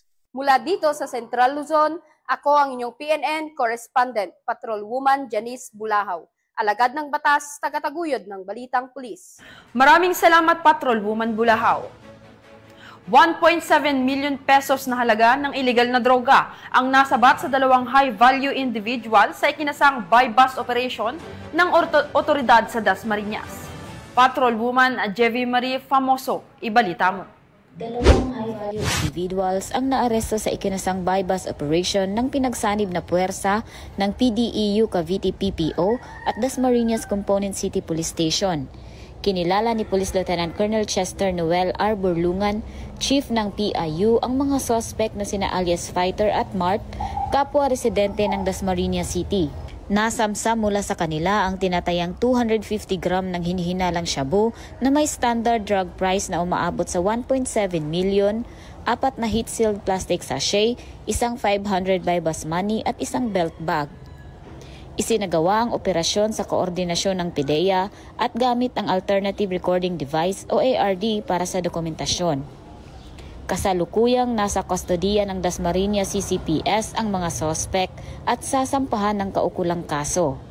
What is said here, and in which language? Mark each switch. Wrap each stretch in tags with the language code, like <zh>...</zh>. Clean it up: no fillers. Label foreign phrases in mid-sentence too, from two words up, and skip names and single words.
<tl>Mula dito sa Central Luzon, ako ang inyong PNN Correspondent, Patrolwoman Janice Bulahaw. Alagad ng batas, tagataguyod ng Balitang Pulis. Maraming salamat, Patrolwoman Bulahaw. 1.7 million pesos na halaga ng illegal na droga ang nasabat sa dalawang</tl> <en>high-value individual</en> <tl>sa ikinasang</tl> <en>buy-bust operation</en> <tl>ng otoridad sa Dasmariñas. Patrolwoman Jevi Marie Famoso, ibalita mo. Dalawang</tl> <en>high-value individuals</en> <tl>ang naaresto sa ikinasang</tl> <en>buy-bust operation</en> <tl>ng pinagsanib na puwersa ng PDEU Cavite PPO at Dasmariñas Component City Police Station. Kinilala ni Police Lieutenant Colonel Chester Noel R. Burlungan, Chief ng PIU, ang mga suspect na sina alias Fighter at Mart, kapwa residente ng Dasmariñas City. Nasamsam mula sa kanila ang tinatayang 250 gram ng hinihinalang shabu na may</tl> <en>standard drug price</en> <tl>na umaabot sa 1.7 million, 4 na</tl> <en>heat-sealed plastic sachet,</en> <tl>isang 500</tl> <en>buy-bust money</en> <tl>at isang</tl> <en>belt bag.</en> <tl>Isinagawa ang operasyon sa koordinasyon ng PIDEA at gamit ang Alternative Recording Device o ARD para sa dokumentasyon. Kasalukuyang nasa kustodiya ng Dasmariñas CCPS ang mga sospek at sasampahan ng kaukulang kaso.</tl>